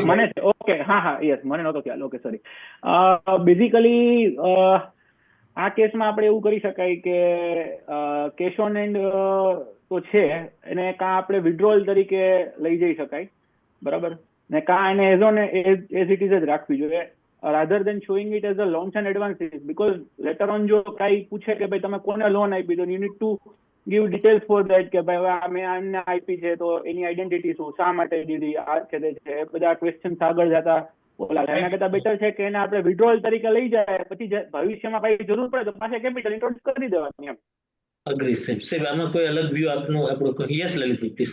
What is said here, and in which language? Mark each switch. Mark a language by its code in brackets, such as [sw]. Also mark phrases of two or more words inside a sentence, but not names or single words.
[gu] મને ઓકે હા યસ મને નહોતો ખ્યાલ. [en] okay sorry. [gu] બેઝિકલી આ કેસમાં આપણે એવું કરી શકાય કે [en] cash on hand [gu] તો છે એને કાં આપણે વિડ્રોલ તરીકે લઈ જઈ શકાય, બરાબર, ને કાં એને એઝ [en] it is [gu] જ રાખવી જોઈએ, [en] rather than showing it as a loans and advances, because later on [gu] જો કાંઈ પૂછે કે ભાઈ તમે કોને લોન આપી તો [en] you need to give details for that [gu] કે ભાઈ મેં આમને આપી છે તો એની આઈડેન્ટિટી શું, શા માટે દીધી, આ છે તે છે, બધા ક્વેશ્ચન્સ આગળ જતા ઓલા એના કરતા બેટર છે કે એને આપણે વિડ્રોલ તરીકે લઈ જાય, પછી ભવિષ્યમાં કઈ જરૂર પડે તો પાછા [en] capital introduce [gu] કરી દેવાની એમ. અગ્રી સાહેબ આમાં કોઈ અલગ વ્યૂ આપનો આપણો યસ લલિત પ્લીઝ.